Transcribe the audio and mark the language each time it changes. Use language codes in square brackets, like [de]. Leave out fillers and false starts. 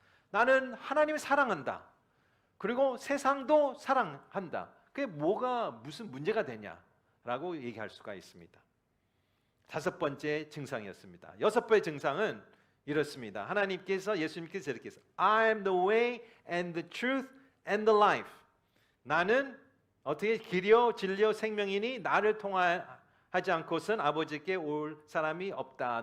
[ko] 나는 하나님을 사랑한다. 그리고 세상도 사랑한다. 그게 무슨 문제가 되냐라고 얘기할 수가 있습니다. 다섯 번째 증상이었습니다. 여섯 번째 증상은 이렇습니다. 예수님께서 이렇게 했어요. [en] I am the way and the truth and the life. [ko] 나는 어떻게 길이요 진리요 생명이니 나를 통하지 않고선 아버지께 올 사람이 없다.